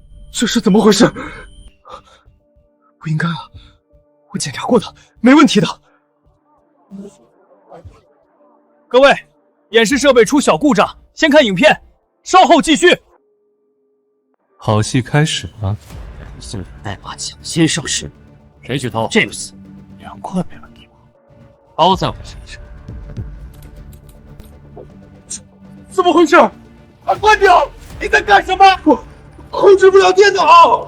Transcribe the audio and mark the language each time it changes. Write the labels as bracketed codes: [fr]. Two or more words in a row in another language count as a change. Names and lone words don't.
[zh] 这是怎么回事？不应该啊，我检查过的，没问题的。各位，演示设备出小故障，先看影片，稍後繼續。好戲開始了。宋代碼搶先上市，誰去偷？James，2塊沒問題吧？包在我身上。怎麼回事？關掉！你在幹什麼？我控制不了電腦。